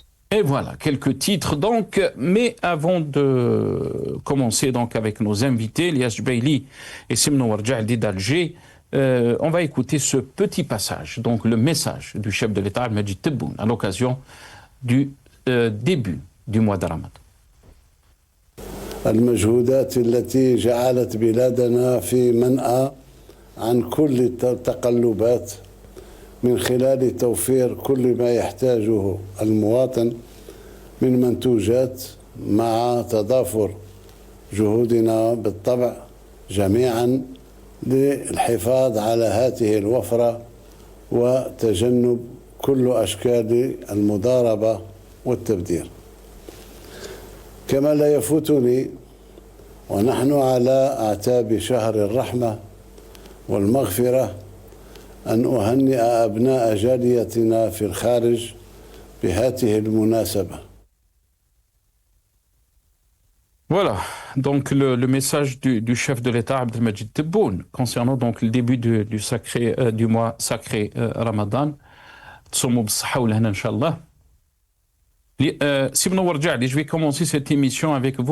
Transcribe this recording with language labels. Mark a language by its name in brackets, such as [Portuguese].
[French] Et voilà, quelques titres donc, mais avant de commencer donc avec nos invités, Elias Jbeili et Simnawar Djahdi d'Alger, on va écouter ce petit passage, donc le message du chef de l'État, Majid Tebboune, à l'occasion du début du mois de Ramadan. [Arabic] المجهودات التي جعلت بلادنا في منأى عن كل التقلبات من خلال توفير كل ما يحتاجه المواطن من منتوجات، مع تضافر جهودنا بالطبع جميعا للحفاظ على هذه الوفرة وتجنب كل أشكال المضاربة والتبذير. كما لا يفوتني ونحن على أعتاب شهر الرحمة والمغفرة أن أهنئ أبناء جاليتنا في الخارج بهذه المناسبة. [French] Voilà, donc le message du chef de l'État, Abdelmajid Tebboune, concernant donc le début du mois sacré Ramadan. [Arabic] Tsoumou b'ssaha ou l'hana, Inch'Allah. [French] Simnawar Djahdi, je vais commencer cette émission avec vous.